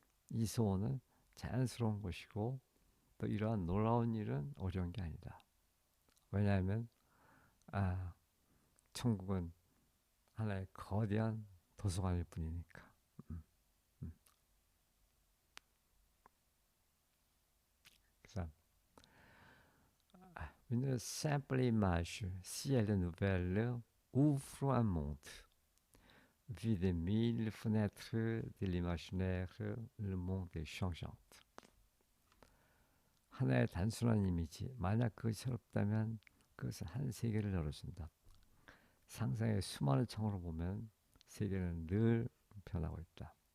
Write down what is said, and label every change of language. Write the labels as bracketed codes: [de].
[ko] 이 소원은 자연스러운 것이고 또 이러한 놀라운 일은 어려운 게 아니다. 왜냐하면 천국은 하나의 거대한 도서관일 뿐이니까. [fr] 그래서 une simple image, si elle est nouvelle, ouvre un monde. Vu des mille fenêtres de l'imaginaire, le monde est changeant. [ko] 하나의 단순한 이미지, 만약 그것이 새롭다면 그것은 한 세계를 열어준다. 상상의 수많은 창으로 보면 세계는 늘 변하고 있다.